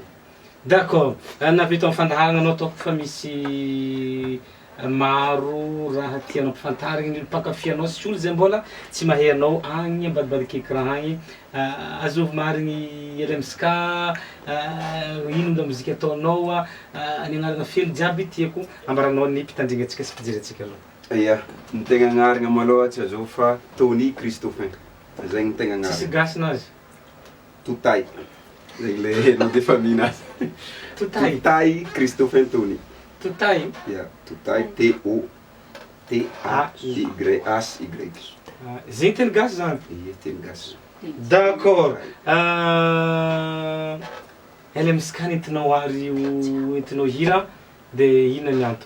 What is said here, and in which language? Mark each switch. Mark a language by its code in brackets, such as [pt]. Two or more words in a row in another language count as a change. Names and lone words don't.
[mg] D'accord, navita amin'ny fandaharagna anao ataoko fa misy maro raha tianao ampifantarigny ny mpankafy sy olo zay mbola tsy mahay anao agny ambadibadiky écran agny azovy marigny LMSK ino la mozika ataonao ny agnarana felo jiaby tiako ambaranao ny mpitandrigna atsika sy mpijery aloha. Ya, ny tegna agnarana malôha tsy azovy fa Tony Christophin zay ny tegna agnarana. Tsisy gasinazy Toutay zegny [fr] le nom de famille [mg] nazy. Toutay Christophin Tony. Toutay? Ya, Toutay T-O-T-A-Y-S-Y. Zegny teny gasy zany? Ie, teny gasy. D'accord. LMSK nentinao ary io entinao hira dia ino ny antony?